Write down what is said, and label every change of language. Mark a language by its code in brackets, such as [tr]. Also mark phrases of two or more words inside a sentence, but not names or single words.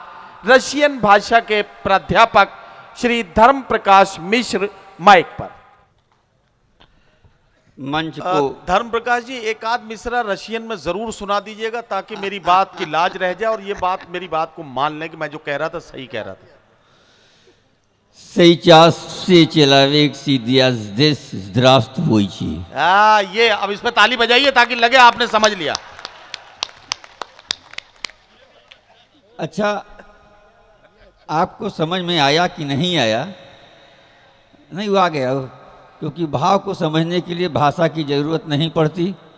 [hi] रशियन भाषा के प्राध्यापक श्री धर्म प्रकाश मिश्र माइक पर। मंच को धर्म प्रकाश जी एक आध मिसरा रशियन में जरूर सुना दीजिएगा ताकि मेरी बात की लाज रह जाए और ये बात, मेरी बात को मान लें कि मैं जो कह रहा था सही कह रहा था। [ru] Сейчас все человек сидят здесь, здравствуйте। [hi] ये अब इस पे ताली बजाइए ताकि लगे आपने समझ लिया। अच्छा, आपको समझ में आया कि नहीं आया? नहीं, वो आ गया, क्योंकि भाव को समझने के लिए भाषा की जरूरत नहीं पड़ती।